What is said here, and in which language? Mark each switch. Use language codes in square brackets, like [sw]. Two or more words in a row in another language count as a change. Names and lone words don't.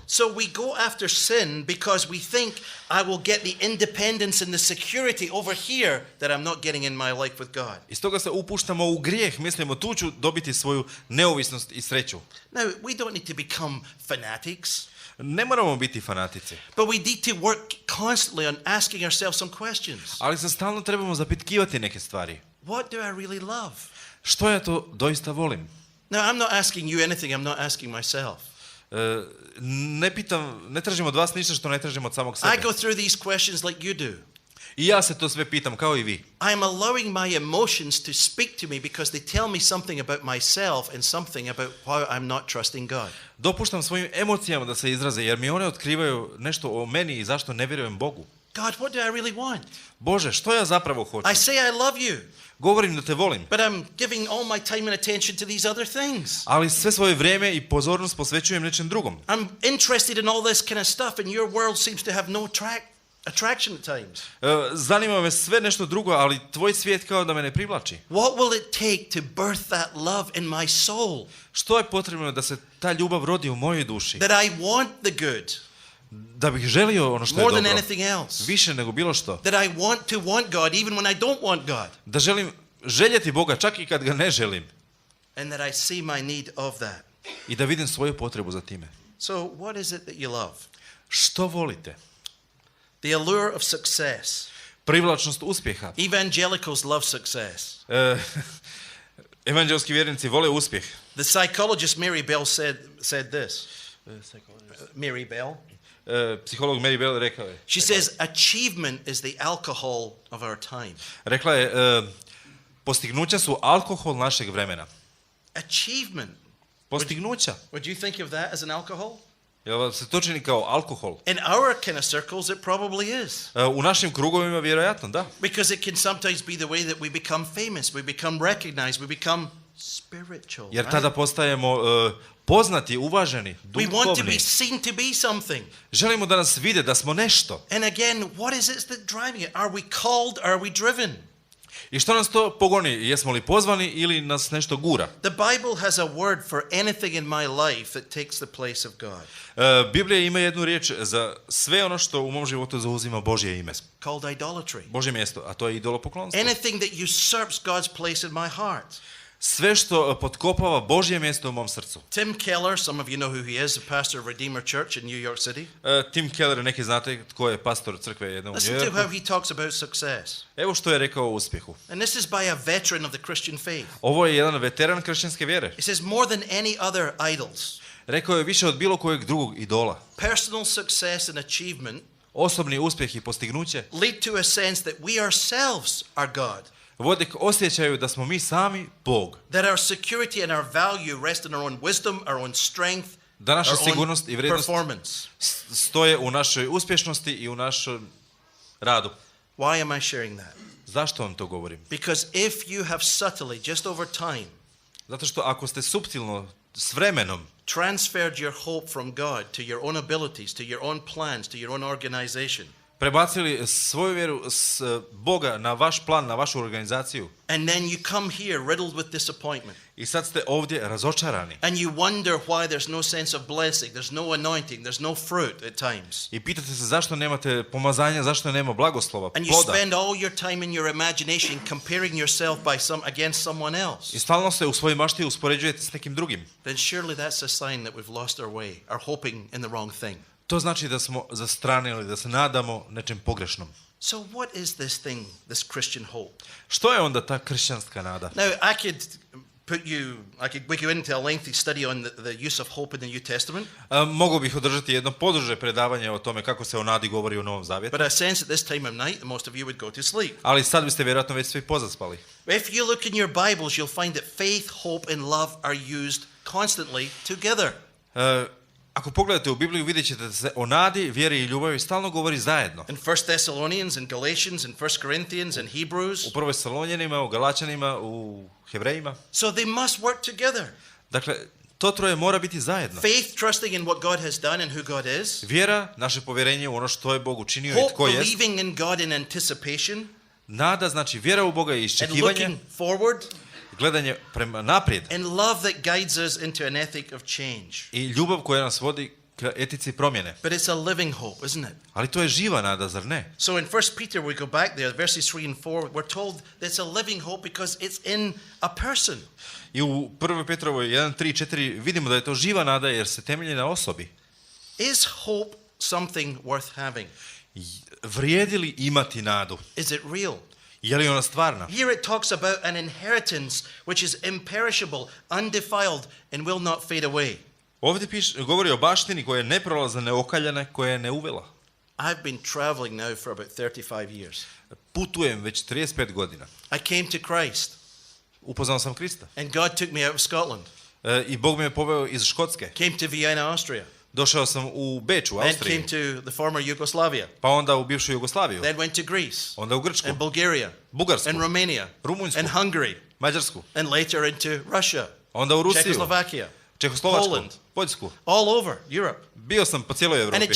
[en] So we go after sin because we think I will get the independence and the security over here that I'm not getting in my life with God. [hr] I stoga se upuštamo u grijeh, mislimo tu ću dobiti svoju neovisnost i sreću. [en] Now, we don't need to become fanatics, [hr] Ne moramo biti fanatici, [en] but we need to work constantly on asking ourselves some questions. [hr] ali se stalno trebamo zapitkivati neke stvari. [en] What do I really love? [hr] Što ja to doista volim? [en] Now, I'm not asking you anything I'm not asking myself. [hr] Ne tražim od vas ništa što ne tražim od samog sebe. [en] I go through these questions like you do. [hr] I ja se to sve pitam kao i vi. [en] I am allowing my emotions to speak to me because they tell me something about myself and something about why I'm not trusting God. [hr] Dopuštam svojim emocijama da se izraze jer mi one otkrivaju nešto o meni i zašto ne vjerujem Bogu. [en] God, what do I really want? [hr] Bože, što ja zapravo hoću? [en] I say I love you. [hr] Govorim da te volim. [en] But I'm giving all my time and attention to these other things. [hr] Ali sve svoje vrijeme i pozornost posvećujem nečem drugom. [en] I'm interested in all this kind of stuff and your world seems to have no attraction at times. [hr] Zanima me sve nešto drugo, ali tvoj svijet kao da me ne privlači. [en] What will it take to birth that love in my soul? [hr] Što je potrebno da se ta ljubav rodi u mojoj duši? [en] That I want the good. [hr] Da bih želio ono što je [en] More than [hr] dobro. [en] anything else. [hr] Više nego bilo što. [en] That I want to want God even when I don't want God. [hr] Da želim željeti Boga čak i kad ga ne želim. [en] And that I see my need of that. [hr] I da vidim svoju potrebu za time. [en] So what is it that you love? [hr] Što volite? [en] The allure of success. [hr] Privlačnost uspjeha. [en] Evangelicals love success. [hr] Evanđelski vjernici vole uspjeh. [en] The psychologist Mary Bell said this. [hr] Mary Bell. Psiholog Mary Bell rekao je. [en] She says achievement is the alcohol of our time. [hr] Rekla je postignuća su alkohol našeg vremena. [en] Achievement. [hr] Postignuća. [en] Would you think of that as an alcohol? [hr] Jel vam se to čini kao alkohol? [en] In our kind of circles it probably is. [hr] U našim krugovima vjerojatno da. [en] Because it can sometimes be the way that we become famous, we become recognized, we become spiritual. [hr] Jer tada postajemo poznati, uvaženi, [en] We want to be [hr] duhovni. [en] seen to be something. [hr] Želimo da nas vide, da smo nešto. [en] And again, what is it that's driving it? Are we called? Are we driven? [hr] I što nas to pogoni? Jesmo li pozvani ili nas nešto gura? [en] The Bible has a word for anything in my life that takes the place of God. [hr] Biblija ima jednu riječ za sve ono što u mom životu zauzima Božje ime. [en] Called idolatry. [hr] Božje mjesto, a to je idolopoklonstvo. [en] Anything that usurps God's place in my heart. [hr] Sve što potkopava Božje mjesto u mom srcu. [en] Tim Keller, some of you know who he is, the pastor of Redeemer Church in New York City. [hr] Tim Keller, neki znate tko je pastor crkve jedne u New [en] Listen to [hr] Yorku. [en] how he talks about success. [hr] Evo što je rekao o uspjehu. [en] And this is by a veteran of the Christian faith. [hr] Ovo je jedan veteran kršćanske vjere. [en] He says more than any other idols. [hr] Rekao je više od bilo kojeg drugog idola. [en] Personal success and achievement [hr] Osobni uspjeh i postignuće [en] lead to a sense that we ourselves are God. [hr] vode k osjećaju da smo mi sami Bog. [en] That our security and our value rest in our own wisdom, our own strength, [hr] Da naša [en] our [hr] sigurnost i [en] own [hr] vrijednost [en] performance. [hr] stoje u našoj uspješnosti i u našem radu. [en] Why am I sharing that? [hr] Zašto vam to govorim? [en] Because if you have subtly, just over time, [hr] Zato što ako ste suptilno s vremenom [en] transferred your hope from God to your own abilities, to your own plans, to your own organization, [hr] prebacili svoju vjeru s Boga na vaš plan, na vašu organizaciju [en] and then you come here riddled with disappointment, [hr] i sad ste ovdje razočarani [en] and you wonder why there's no sense of blessing, there's no anointing, there's no fruit at times, [hr] i pitate se zašto nemate pomazanja, zašto nema blagoslova, [en] and you [hr] ploda. [en] spend all your time in your imagination comparing yourself against someone else, [hr] I stalno se u svojoj mašti uspoređujete s nekim drugim. [en] then surely that's a sign that we've lost our way, are hoping in the wrong thing. [hr] To znači da smo zastranili, da se nadamo nečem pogrešnom. [en] So what is this thing, this Christian hope? [hr] Što je onda ta kršćanska nada? [en] Now, I could go into a lengthy study on the use of hope in the New Testament, [hr] Mogu bih održati jedno poduže predavanje o tome kako se o nadi govori u Novom Zavjetu, [en] but I sense at this time of night most of you would go to sleep. [hr] ali sad biste vjerojatno već svi pozaspali. [en] If you look in your Bibles, you'll find that faith, hope, and love are used constantly together. [hr] Ako pogledate u Bibliju vidjet ćete da se o nadi, vjeri i ljubavi stalno govori zajedno. [en] In 1 Thessalonians and Galatians and 1 Corinthians and Hebrews. [hr] U prvoj Salonjanima, u Galačanima, u Hebrejima. [en] So they must work together. [hr] Dakle, to troje mora biti zajedno. [en] Faith, trusting in what God has done and who God is. [hr] Vjera, naše povjerenje u ono što je Bog učinio i [en] Hope, [hr] tko jest. [en] believing in God in anticipation. [hr] Nada znači vjera u Boga i [en] And [hr] iščekivanje, [en] looking forward. [hr] gledanje prema naprijed [en] And love that guides us into an ethic of change. [hr] i ljubav koja nas vodi ka etici promjene. [en] But it's a living hope, isn't it? [hr] Ali to je živa nada, zar ne? [en] So in 1 Peter, we go back there, verses 3 and 4, we're told that it's a living hope because it's in a person. [hr] I u 1. Petrovoj 1, 3, 4 vidimo da je to živa nada jer se temelji na osobi. [en] Is hope something worth having? [hr] Vrijedi li imati nadu? [en] Is it real? [hr] Je li ona stvarna? [en] Here it talks about an inheritance which is imperishable, undefiled, and will not fade away. [hr] Ovdje govori o baštini koja je neprolazna, neokaljana, koja je neuvela. [en] I've been traveling now for about 35 years. [hr] Putujem već 35 godina. [en] I came to Christ. [hr] Upoznao sam Krista. [en] And God took me out of Scotland. [hr] I Bog me je poveo iz Škotske. [en] Came to Vienna, Austria. [hr] Došao sam u Beč, u [en] Then [hr] Austriji. [en] came to the former Yugoslavia. [hr] Pa onda u bivšu Jugoslaviju. [en] Then went to Greece. [hr] Onda u Grčku. [en] And Bulgaria. [hr] Bugarsku. [en] And Romania. [hr] Rumunjsku. [en] And Hungary. [hr] Mađarsku. [en] And later into Russia. [hr] Onda u Rusiju. [en] Czechoslovakia. [hr] Čehoslovačku. [en] Poland. [hr] Poljsku. [en] All over Europe. [hr] Bio sam po cijeloj [en] And it [hr] Europi.